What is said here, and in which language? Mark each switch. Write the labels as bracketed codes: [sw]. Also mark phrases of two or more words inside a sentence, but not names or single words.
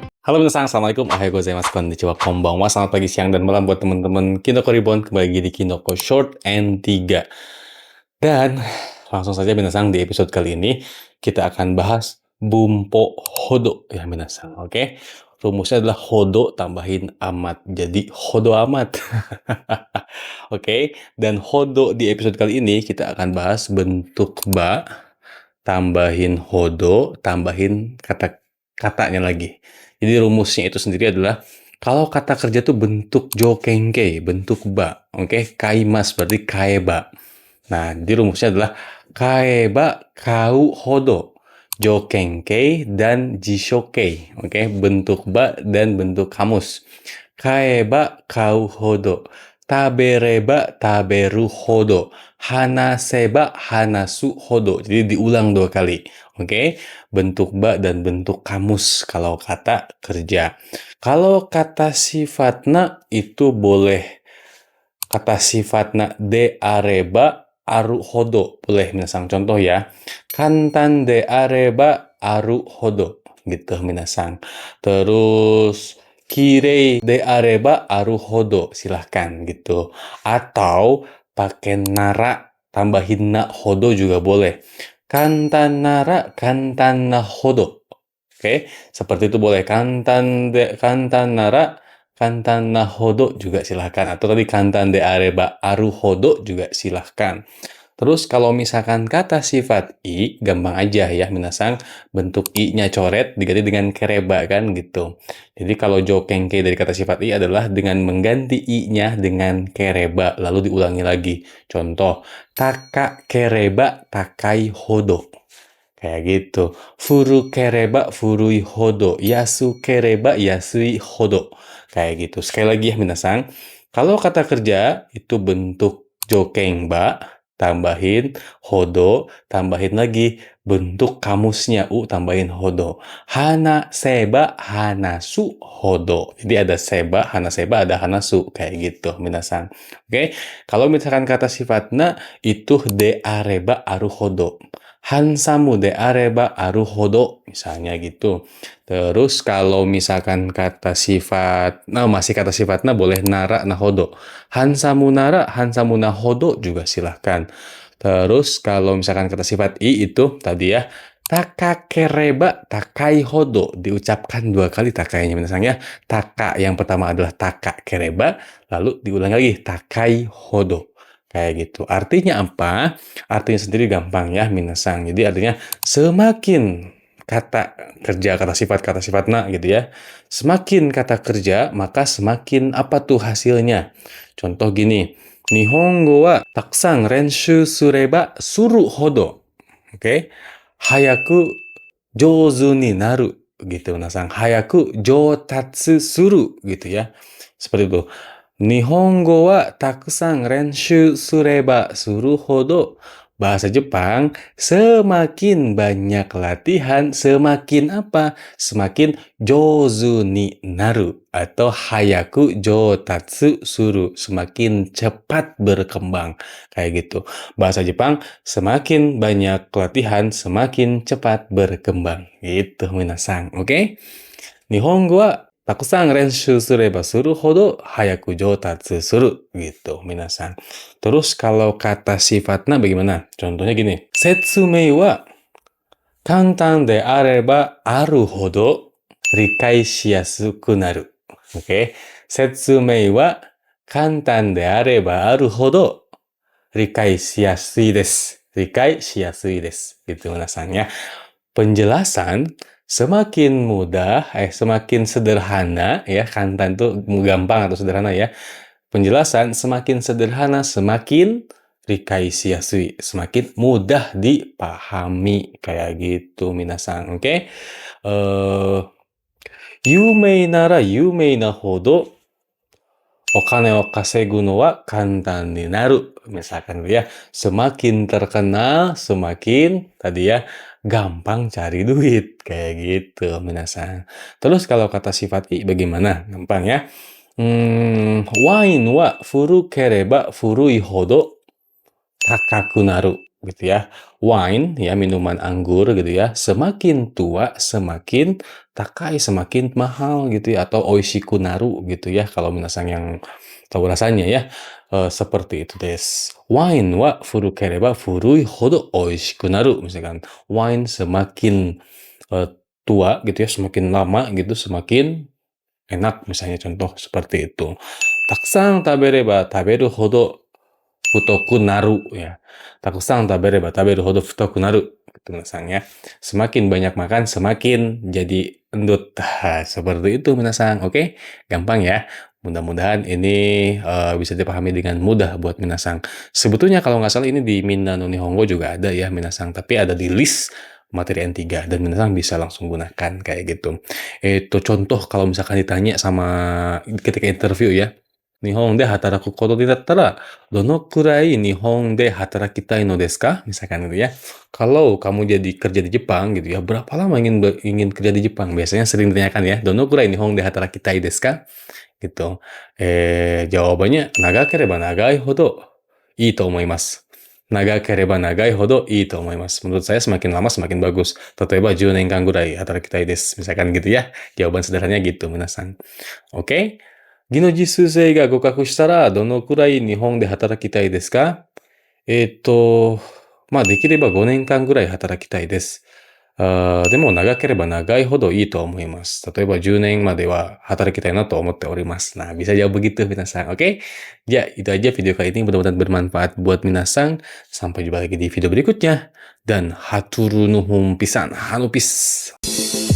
[ja] Halo minasan, assalamualaikum, おはようございます、こんにちは、こんばんは. [id] Selamat pagi, siang, dan malam buat teman-teman Kinoko Reborn. Kembali lagi di Kinoko Short and 3. Dan langsung saja minasan, di episode kali ini kita akan bahas [ja] 文法ほど [id] ya minasan, oke? Rumusnya adalah Hodo tambahin amat, jadi Hodo amat. Oke, dan Hodo di episode kali ini kita akan bahas bentuk ba, tambahin Hodo, tambahin kata-katanya lagi. Jadi rumusnya itu sendiri adalah kalau kata kerja tuh bentuk jokenkei, bentuk ba, oke? Kaimas berarti kaeba. Nah, jadi rumusnya adalah [ja] 買えば買うほど, [id] jokenkei dan jishokei, oke? Bentuk ba dan bentuk kamus. [ja] 買えば買うほど、食べれば食べるほど、話せば話すほど. [id] Jadi diulang 2 kali. Oke, bentuk ba dan bentuk kamus kalau kata kerja. Kalau kata sifatna itu boleh kata sifatna [ja] であればあるほど. [id] Boleh minasang contoh ya. [ja] 簡単であればあるほど. [id] Gitu minasang. Terus [ja] きれいであればあるほど. [id] Silahkan gitu. Atau pakai nara tambahin [ja] なほど [id] juga boleh. [ja] 簡単なら簡単なほど. [id] Oke, seperti itu boleh. [ja] 簡単なら簡単なほど [id] juga silahkan. Atau tadi [ja] 簡単であればあるほど [id] juga silahkan. Terus kalau misalkan kata sifat i, gampang aja ya minasang. Bentuk i-nya coret diganti dengan kereba kan gitu. Jadi kalau jokenke dari kata sifat i adalah dengan mengganti i-nya dengan kereba. Lalu diulangi lagi. Contoh, [ja] 高ければ高いほど. [id] Kayak gitu. [ja] 古ければ古いほど. 安ければ安いほど. [id] Kayak gitu. Sekali lagi ya minasang. Kalau kata kerja itu bentuk jokengba, tambahin hodo, tambahin lagi bentuk kamusnya tambahin hodo. [ja] 話せば話すほど. [id] Jadi ada seba, hana seba, ada hanasu. Kayak gitu minasang. Oke. Kalau misalkan kata sifatnya itu [ja] であればあるほど. ハンサムであればあるほど, [id] misalnya gitu. Terus kalau misalkan kata sifat, nah masih kata sifatnya boleh [ja] ならなほど. ハンサムなら、ハンサムなほど [id] juga silahkan. Terus kalau misalkan kata sifat i itu tadi ya, [ja] 高ければ高いほど. [id] Diucapkan 2 kali takainya misalnya. Taka yang pertama adalah [ja] 高ければ, [id] lalu diulang lagi [ja] 高いほど. [id] Kayak gitu. Artinya apa? Artinya sendiri gampang ya, minasang. Jadi artinya semakin kata kerja, kata sifat na gitu ya. Semakin kata kerja, maka semakin apa tuh hasilnya. Contoh gini, [ja] 日本語はたくさん練習すればするほど. Oke? 早く上手になる gitu, minasang. 早く上達する gitu ya. [id] Seperti itu. [ja] 日本語はたくさん練習すればするほど. [id] Bahasa Jepang, semakin banyak latihan, semakin apa? [ja] Semakin 上手になる. Atau 早く上達する. [id] Semakin cepat berkembang. Kayak gitu. Bahasa Jepang, semakin banyak latihan, semakin cepat berkembang. Gitu, minasang. Oke? [ja] 日本語はたくさん練習すればするほど早く上達する. [id] Gitu, minasan. Terus kalau kata sifatnya bagaimana? Contohnya gini. [ja] 説明は簡単であればあるほど理解しやすくなる. Oke. 説明は簡単であればあるほど理解しやすいです. 理解しやすいです. [id] Gitu, minasan ya. Penjelasan semakin mudah, semakin sederhana ya, kantan itu gampang atau sederhana ya. Penjelasan semakin sederhana, semakin [ja] 理解しやすい, [id] semakin mudah dipahami kayak gitu, minasang. Oke. [ja] 有名なら有名なほどお金を稼ぐのは簡単になる. [id] Misalkan ya, semakin terkenal, semakin tadi ya, gampang cari duit. Kayak gitu, minasan. Terus kalau kata sifat i bagaimana? Gampang ya. [ja] ワインは古ければ古いほど高くなる. [id] gitu ya. Wine ya, minuman anggur gitu ya. Semakin tua semakin takai, semakin mahal gitu ya, atau [ja] おいしくなる [id] gitu ya kalau minasang yang tahu rasanya ya. Seperti itu [ja] です。ワインは古ければ古いほどおいしくなる. [id] Misalkan wine semakin tua gitu ya, semakin lama gitu semakin enak, misalnya contoh seperti itu. [ja] たくさん食べれば食べるほど太くなる ya. たくさん食べれば食べるほど太くなる. [id] Gitu minasang ya. Semakin banyak makan, semakin jadi endut. Seperti itu minasang. Oke? Gampang ya. Mudah-mudahan ini bisa dipahami dengan mudah buat minasang. Sebetulnya kalau nggak salah ini di Minna no Nihongo juga ada ya minasang. Tapi ada di list materi N3 dan minasang bisa langsung gunakan kayak gitu. Itu contoh kalau misalkan ditanya sama ketika interview ya. [ja] 日本で働くことになったら, どのくらい日本で働きたいのですか? [id] Misalkan gitu ya. Kalau kamu jadi kerja di Jepang gitu ya, berapa lama ingin kerja di Jepang? Biasanya sering ditanyakan ya, [ja] どのくらい日本で働きたいですか? Gitu. [id] Jawabannya, [ja] 長ければ長いほどいいと思います. 長ければ長いほどいいと思います. [id] Menurut saya semakin lama semakin bagus. [ja] 例えば10年間ぐらい働きたいです. [id] Misalkan gitu ya. Jawaban sederhananya gitu, minasan. Oke? [ja] 技能実習生が合格したら、どのくらい日本で働きたいですか？できれば5年間ぐらい働きたいです。でも長ければ長いほどいいと思います。例えば10年までは働きたいなと思っております. [id] Nah, bisa jawab begitu minasang, oke? Ya, itu aja video kali ini. Mudah-mudahan bermanfaat buat minasang. Sampai jumpa lagi di video berikutnya. [su] Dan hatur nuhun pisan. Hanupis.